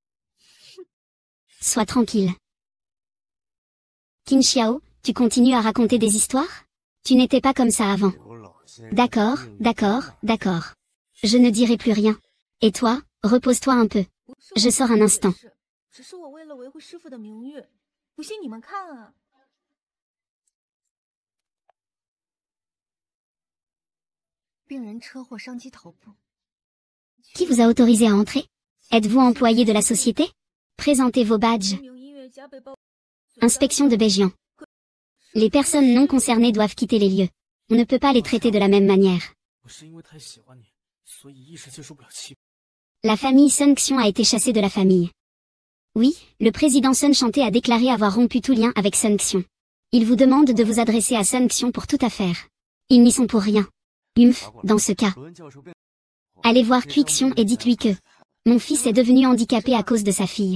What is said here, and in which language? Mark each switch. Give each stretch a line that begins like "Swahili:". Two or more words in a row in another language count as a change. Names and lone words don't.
French: Sois tranquille. Qin Xiao, tu continues à raconter des histoires? Tu n'étais pas comme ça avant. D'accord, d'accord, d'accord. Je ne dirai plus rien. Et toi, repose-toi un peu. Je sors un instant.
Chinese: 只是我为了维护师傅的名誉，不信你们看啊。病人车祸伤及头部。
French: Qui vous a autorisé à entrer? Êtes-vous employé de la société? Présentez vos badges.
Chinese: 名音乐家被爆。
French: Inspection de Béjian. Les personnes non concernées doivent quitter les lieux. On ne peut pas les traiter de la même manière.
Chinese: 我是因为太喜欢你，所以一时接受不了气。
French: La famille Sun Xiong a été chassée de la famille. Oui, le président Sun Chanté a déclaré avoir rompu tout lien avec Sun Xiong. Il vous demande de vous adresser à Sun Xiong pour toute affaire. Ils n'y sont pour rien. Dans ce cas. Allez voir Cui Xiong et dites-lui que mon fils est devenu handicapé à cause de sa fille.